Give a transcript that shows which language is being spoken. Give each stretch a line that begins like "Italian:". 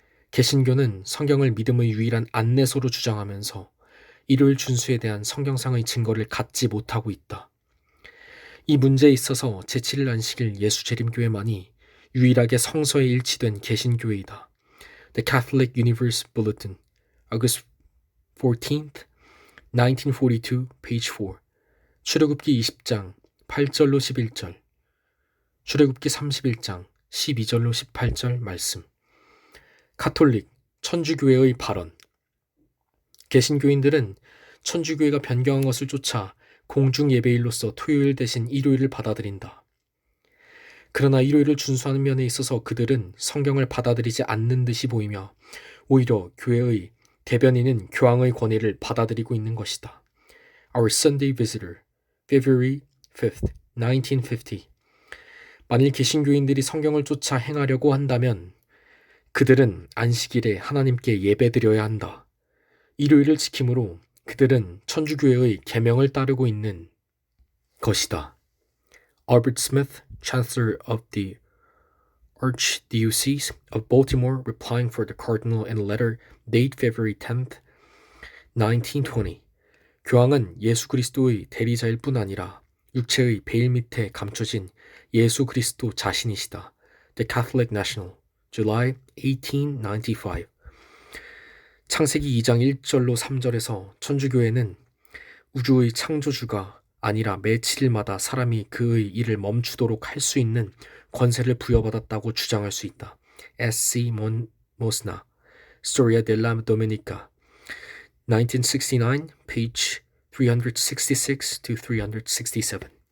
Korean: 개신교는 성경을 믿음의 유일한 안내소로 주장하면서 일요일 준수에 대한 성경상의 증거를 갖지 못하고 있다. 이 문제에 있어서 제7일 안식일 예수재림교회만이 유일하게 성서에 일치된 개신교회이다.
English: The Catholic Universe Bulletin, August 14th, 1942, page 4.
Korean: 출애굽기 20장 8절로 11절, 출애굽기 31장 12절로 18절 말씀. 가톨릭, 천주교회의 발언. 개신교인들은 천주교회가 변경한 것을 쫓아 공중 예배일로서 토요일 대신 일요일을 받아들인다. 그러나 일요일을 준수하는 면에 있어서 그들은 성경을 받아들이지 않는 듯이 보이며 오히려 교회의 대변인은 교황의 권위를 받아들이고 있는 것이다.
English: Our Sunday Visitor, February 5th, 1950.
Korean: 만일 개신교인들이 성경을 쫓아 행하려고 한다면 그들은 안식일에 하나님께 예배드려야 한다. 일요일을 지킴으로 그들은 천주교회의 계명을 따르고 있는 것이다.
English: Albert Smith, Chancellor of the Archdiocese of Baltimore, replying for the Cardinal in a letter dated February 10th, 1920.
Korean: 교황은 예수 그리스도의 대리자일 뿐 아니라 육체의 베일 밑에 감춰진 예수 그리스도 자신이시다.
English: The Catholic National, July 1895.
Korean: 창세기 2장 1절로 3절에서 천주교회는 우주의 창조주가 아니라 매 7일마다 사람이 그의 일을 멈추도록 할 수 있는 권세를 부여받았다고 주장할 수 있다.
English: S.C. Mosna, Storia della Domenica, 1969, page 366 to 367.